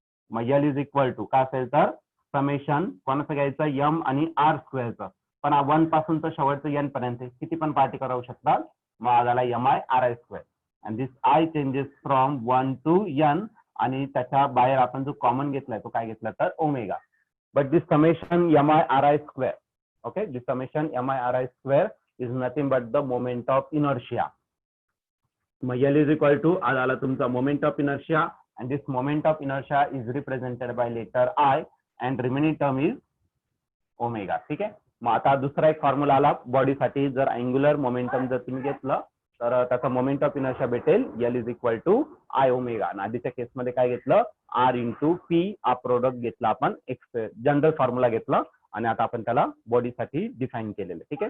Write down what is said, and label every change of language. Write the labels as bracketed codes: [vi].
[mr] मग L is equal to काय असेल तर समेशन कोणाचं घ्यायचं एम आणि आर स्क्वेअरचं. पण 1 पासून तर शेवटचं एन पर्यंत किती पण पार्टी करू शकतात. मग आला M I R I square [en] and this I changes from 1 to N [mr] आणि त्याच्या बाहेर आपण जो कॉमन घेतलाय तो काय घेतला तर omega. [en] But this summation M I R I square okay this summation M I R I square is nothing but the moment of inertia. [mr] मग एल इज इक्वल टू आज आला तुमचा moment of inertia [en] and this moment of inertia is represented by letter I and remaining term is omega. [mr] ठीक आहे. मग आता दुसरा एक फॉर्म्युला आला बॉडीसाठी. जर अँग्युलर मोमेंटम जर तुम्ही घेतलं तर त्याचा मोमेंट ऑफ इनर्शिया भेटेल L is equal to i omega. आणि आधीच्या केसमध्ये काय घेतलं आर इंटू पी हा प्रोडक्ट घेतला आपण जनरल फॉर्म्युला घेतला आणि आता आपण त्याला बॉडीसाठी डिफाईन केलेलं. ठीक आहे.